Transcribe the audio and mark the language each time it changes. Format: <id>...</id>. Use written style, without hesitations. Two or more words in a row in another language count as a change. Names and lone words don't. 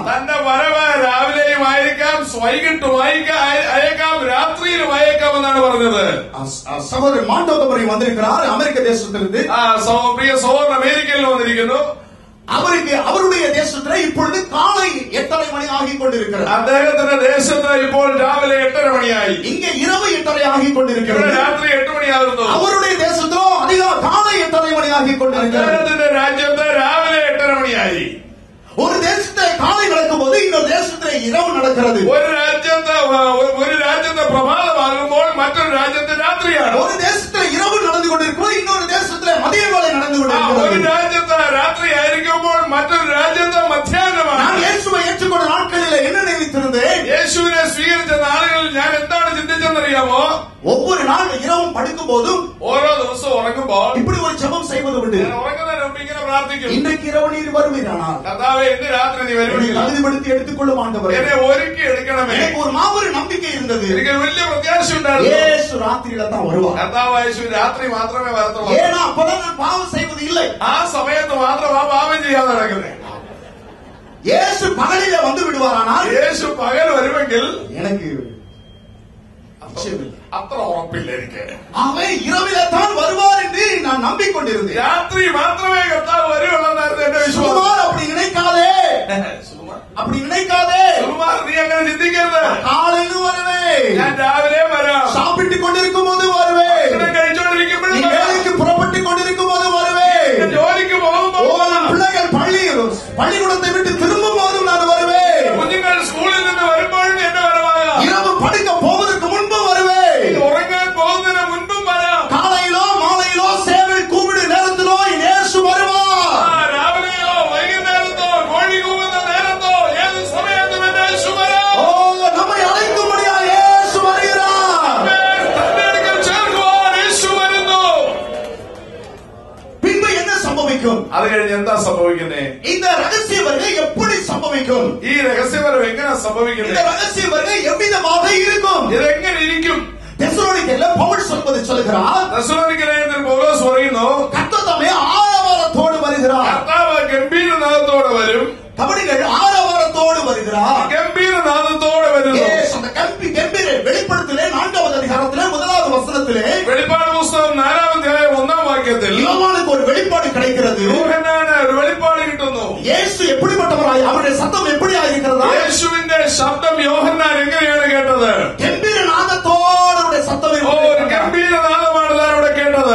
<ml>തന്റെ വരവ് രാവിലെയും ആയിരിക്കാം, വൈകിട്ടും അയക്കാം, രാത്രിയിലും അയക്കാം എന്നാണ് പറഞ്ഞത്.</ml> <ta>சகோதரர் மாண்டோகமரி வந்திருக்கிறார் அமெரிக்க தேசத்திலிருந்து.</ta> <ml>പ്രിയ സഹോദരൻ അമേരിക്കയിൽ വന്നിരിക്കുന്നു.</ml> <ta>அவருக்கு அவருடைய தேசத்துல இப்பொழுது காலை 8:30 மணி ஆகிக் கொண்டிருக்கிறது.</ta> <ml>അദ്ദേഹത്തിന്റെ ദേശത്ത് ഇപ്പോൾ രാവിലെ 8:30 മണിയായി.</ml> <ta>இங்கே இரவு 8:30 ஆகிக் கொண்டிருக்கிறது.</ta> <ml>രാത്രി 8 മണിയാകുന്നു.</ml> <ta>அவருடைய தேசத்திலோ அதிகம் காலை 8:30 மணி ஆகிக் கொண்டிருக்கிறது.</ta> <ml>അദ്ദേഹത്തിന്റെ രാജ്യത്ത് രാവിലെ 8:30 മണിയായി.</ml> <ta>ஒரு தேசத்தை காலை நடக்கும் போது இன்னொரு தேசத்துல இரவு நடக்கிறது.</ta> <ml>ഒരു രാജ്യത്തെ പ്രഭാതമാകുമ്പോൾ മറ്റൊരു രാജ്യത്തെ രാത്രിയാണ്.</ml> <ta>ஒரு தேசத்துல இரவு நடந்து கொண்டிருக்கும், இன்னொரு தேசத்துல மதிய வேளை நடந்து</ta> <ml>ഒരു</ml> <ta>கொண்டிருக்கிறது.</ta> <ml>രാജ്യത്ത് രാത്രി ആയിരിക്കുമ്പോൾ മറ്റൊരു രാജ്യത്ത് മധ്യാഹ്നമാണ്.</ml> <ta>நான் இயேசுவை ஏற்றுக்கொண்ட நாட்களில் என்ன நினைத்திருந்தேன்?</ta> <ml>യേശുവിനെ സ്വീകരിച്ച നാളുകളിൽ ഞാൻ എന്താണ് ചിന്തിച്ചെന്നറിയാമോ?</ml> <ta>ஒவ்வொரு நாள் இரவும் படிக்கும் போதும்</ta> <ml>ഓരോ ദിവസവും ഉറങ്ങുമ്പോൾ</ml> <ta>இப்படி ஒரு ஜெபம் செய்வது உண்டு.</ta> <ml>ഞാൻ ഉറങ്ങുന്നതിന് മുമ്പ് ഇങ്ങനെ പ്രാർത്ഥിക്കും,</ml> <ta>இன்றைக்கு இரவு நீர் வருவீரானால்</ta> <ml>കർത്താവേ ഇന്ന് രാത്രി നീ വരുമെങ്കിൽ</ml> <ta>தகுதிப்படுத்தி எடுத்துக்கொள்ளும் ஆண்டவரே.</ta> <ml>എന്നെ ഒരുക്കി എടുക്കണമേ.</ml> <ta>எனக்கு ஒரு மாபெரும் நம்பிக்கை இருந்தது.</ta> <ml>എനിക്ക് വലിയ പ്രത്യാശ ഉണ്ടായിരുന്നു.</ml> <ta>இயேசு ராத்திரியில தான் வருவார்.</ta> <ml>കർത്താവ് യേശു രാത്രി മാത്രമേ വരത്തുള്ളൂ.</ml> <ta>ஏன்னா அப்பதான் நான் பாவம் செய்வது இல்லை.</ta> <ml>ആ സമയത്ത് മാത്രം ആ പാപം ചെയ്യാതെ നടക്കുന്നത്.</ml> <ta>இயேசு பகலில வந்து விடுவாரானால்</ta> <ml>യേശു പകൽ വരുമെങ്കിൽ</ml> <ta>எனக்கு</ta> <ml>അത്ര ഉറപ്പില്ല എനിക്ക്.</ml> <ta>அவன் இரவில தான் வருவார் என்று நான் நம்பிக்கொண்டிருந்தேன்.</ta> <ml>രാത്രി മാത്രമേ കർത്താവ് വരുമെന്നായിരുന്നു എന്റെ വിശ്വാസം.</ml> <ta>சுகுமார் அப்படி நினைக்காதே, அப்படி நினைக்காதே.</ta> <ml>സുകുമാർ, നീ അങ്ങനെ ചിന്തിക്കരുത്.</ml> <ta>காலையிலும் வருவேன்,</ta> <ml>ഞാൻ രാവിലെ വരാം.</ml> <ta>சாப்பிட்டுக் கொண்டிருக்கும் போது வருவேன்,</ta> <ml>ഭക്ഷണം കഴിച്ചോണ്ടിരിക്കുമ്പോഴും</ml> <ta>நீ வேலைக்கு புறப்பட்டுக் கொண்டிருக்கும் போது வருவேன்,</ta> <ml>ജോലിക്ക് പോകുമ്പോൾ</ml> <ta>பிள்ளைகள் பள்ளிக்கூடத்தை விட்டு திரும்பும் போதும் நான் வருவேன்,</ta> <ml>കുഞ്ഞുങ്ങൾ സ്കൂളിൽ നിന്ന് വരുമ്പോഴും എന്റെ വരവാകാം.</ml> <ta>இரவு படுக்க போவதற்கு முன்பு வருவேன்,</ta> <ml>ഉറങ്ങാൻ പോകുന്നതിന് മുൻപും വരാം.</ml> <ta>காலையிலோ மாலையிலோ சேவை கூப்பிடு நேரத்திலோ இயேசு வருவார்.</ta> <ml>രാവിലെയോ വൈകുന്നേരത്തോ കോഴി കൂവുന്ന നേരത്തോ ഏത് സമയത്തും എന്റെ യേശു വരാം.</ml> <ta>ஓ, நம்மை அழைக்கும்படியா இயேசு வருகிறார்.</ta> <ml>തന്റെ അടുക്കൽ ചേർക്കുവാൻ യേശു വരുന്നു.</ml> <ta>பின்பு என்ன சம்பவிக்கும்?</ta> <ml>അത് കഴിഞ്ഞ് എന്താ സംഭവിക്കുന്നേ?</ml> <ta>இந்த ரகசிய வருகை எப்படி சம்பவிக்கும்?</ta> <ml>ഈ രഹസ്യപരം എങ്ങനെ</ml> <ta>இந்த</ta> <ml>സംഭവിക്കുന്നത്?</ml> <ta>ரகசிய வருகை எவ்விதமாக இருக்கும்?</ta> <ml>ഇതെങ്ങനെ ഇരിക്കും?</ml> <ta>தெசலோனிக்கேல பவுல் சொல்வது சொல்கிறார்,</ta> <ml>തെസ്സലോനിക്കയിൽ പൗലോസ് പറയുന്നു,</ml> <ta>கர்த்தர் தாமே ஆரவாரத்தோடு வருகிறார்.</ta> <ml>കർത്താവ് ഗംഭീരനാദത്തോടെ വരും.</ml> <ta>கபடிகள் ஆரவாரத்தோடு வருகிறார்.</ta> <ml>ഗംഭീരനാദത്തോടെ വരുന്നു.</ml> <ta>அந்த கம்பீர வெளிப்படுத்தலே 4வது அதிகாரத்திலே 1வது வசனத்திலே</ta> <ml>വെളിപ്പാട് പുസ്തകം 4-ാം അധ്യായം 1-ാം വാക്യത്തിൽ</ml> <ta>யோவானுக்கு ஒரு வெளிப்பாடு கிடைக்கிறது.</ta> <ml>യോഹന്നാന് ഒരു വെളിപ്പാട് കിട്ടുന്നു.</ml> <ta>இயேசு எப்படிப்பட்டவராய், அவருடைய சத்தம் எப்படியா இருக்கிறதா?</ta> <ml>യേശുവിന്റെ ശബ്ദം യോഹന്നാൻ എങ്ങനെയാണ് കേട്ടത്?</ml> <ta>கம்பீர நாதத்தோடு அவருடைய சத்தம்</ta> <ml>ഒരു ഗംഭീരനാദമാണ് താൻ അവിടെ കേട്ടത്.</ml>